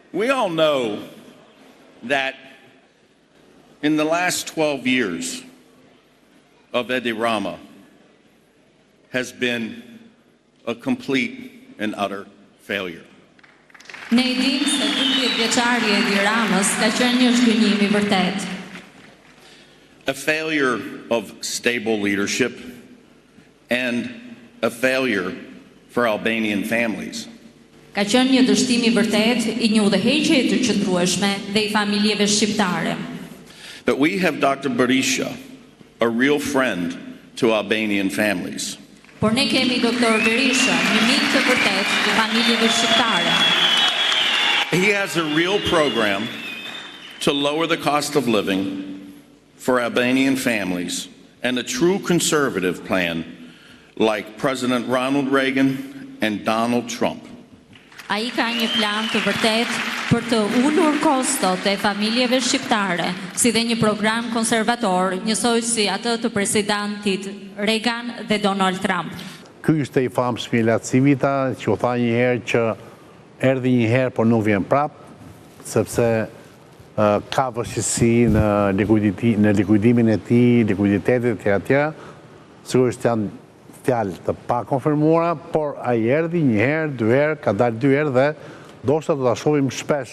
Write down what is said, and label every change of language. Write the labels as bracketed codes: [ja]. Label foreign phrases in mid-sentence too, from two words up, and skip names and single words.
[en] We all know that in the last 12 years of Edi Rama has been a complete and utter failure. [sq] Ne I dim se 12 vjeçari I Edi Ramës ka qenë një zhgënjim I vërtet. [en] A failure of stable leadership and a failure for Albanian families. [sq] Ka qenë një dështim I vërtet I një udhëheqje të qëndrueshme dhe I familjeve shqiptare. [en] But we have Dr. Berisha, a real friend to Albanian families. [sq] Por ne kemi Dr. Berisha, një mik të vërtet të familjeve shqiptare. [en] He has a real program to lower the cost of living for Albanian families and a true conservative plan like President Ronald Reagan and Donald Trump. [sq] Ai ka një plan të vërtet për të ulur kostot e familjeve shqiptare, si dhe një program konservator, njësoj si atë të presidentit Reagan dhe Donald Trump. Ky ishte I famshëm I Civita, që u tha një herë që erdhi një herë, por nuk vjen prap, sepse ka vështirësi në likuidimin e tij, likuiditetet e tjera, sigurisht janë fjalë të pa konfirmuara, por ai erdhi një herë, dy herë, ka dalë dy herë dhe ndoshta do ta shohim shpesh.